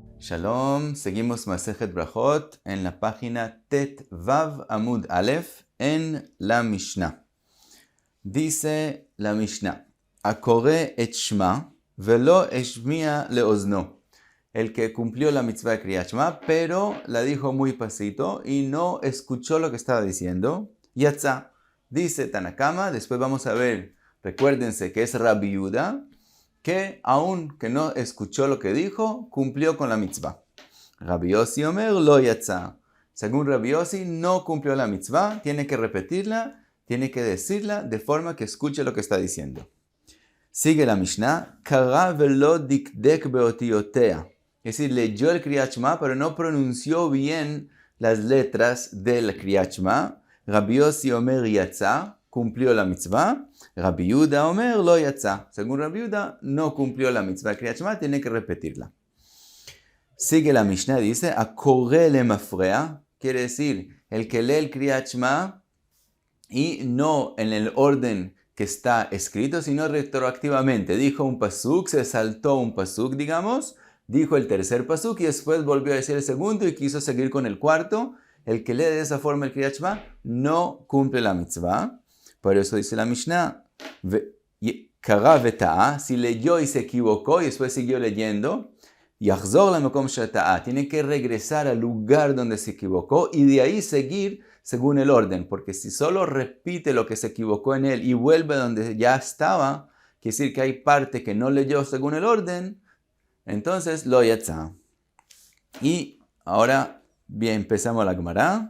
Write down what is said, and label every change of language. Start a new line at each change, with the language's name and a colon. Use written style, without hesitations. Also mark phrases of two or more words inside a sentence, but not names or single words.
Spanish: Shalom, seguimos
Hebrew: מסכת ברכות
Spanish: en la página
Hebrew: ט ו עמוד א
Spanish: en la Mishnah. Dice la Mishnah:
Hebrew: הקורא את שמע ולא השמיע לאזנו.
Spanish: El que cumplió la mitzvah de
Hebrew: קריאת שמע,
Spanish: pero la dijo muy pasito y no escuchó lo que estaba diciendo. Yatza. Dice Tanakama, después vamos a ver, recuérdense que es Rabbi Yehuda, que aun que no escuchó lo que dijo, cumplió con la mitzvah.
Hebrew: רבי יוסי אומר לא יצא.
Spanish: Según Rabbi Yossi, no cumplió la mitzvah, tiene que repetirla, tiene que decirla de forma que escuche lo que está diciendo. Sigue la Mishnah,
Hebrew: קרא ולא דקדק באותיותיה.
Spanish: Es decir, leyó el
Hebrew: קריאת שמע,
Spanish: pero no pronunció bien las letras del
Hebrew: קריאת שמע. רבי יוסי אומר יצא,
Spanish: cumplió la mitzvah.
Hebrew: רבי יהודה אומר לא יצא.
Spanish: Según Rabbi Yehuda, no cumplió la
Hebrew: מצוה קריאת שמע,
Spanish: tiene que repetirla. Sigue la Mishnah, dice,
Hebrew: הקורא למפרע,
Spanish: quiere decir, el que lee el
Hebrew: קריאת שמע
Spanish: y no en el orden que está escrito, sino retroactivamente. Dijo un pasuk, se saltó un pasuk, digamos, dijo el tercer pasuk y después volvió a decir el segundo y quiso seguir con el cuarto. El que lee de esa forma el
Hebrew: קריאת שמע
Spanish: no cumple la mitzvah. Por eso dice la Mishnah,
Hebrew: קרא וטעה,
Spanish: si leyó y se equivocó y después siguió leyendo,
Hebrew: יחזור למקום שטעה,
Spanish: tiene que regresar al lugar donde se equivocó y de ahí seguir según el orden, porque si solo repite lo que se equivocó en él y vuelve donde ya estaba, quiere decir que hay parte que no leyó según el orden, entonces
Hebrew: לא יצא.
Spanish: Y ahora bien, empezamos la Gemara.